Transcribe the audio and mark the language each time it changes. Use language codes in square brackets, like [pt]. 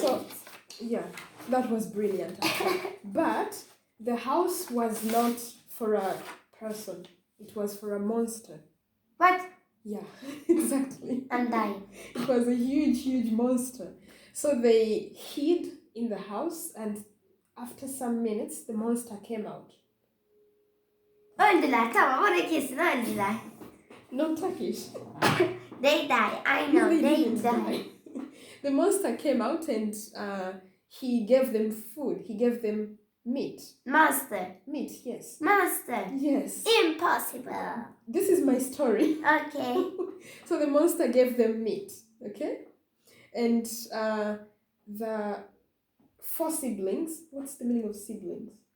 [en] So, yeah, that was brilliant. But the house was not for a person. It was for a monster. What? Yeah, exactly. I'm dying. It was a huge monster. So they hid in the house, and after some minutes, the monster came out. [tr] Öldüler, tamam, oraya kesin öldüler. [en] No Turkish. They die, I know, they didn't die. The monster came out and he gave them food. He gave them meat. Monster. Meat, yes. Monster. Yes. Impossible. This is my story. Okay. So the monster gave them meat, okay? And the 4 siblings, what's the meaning of siblings?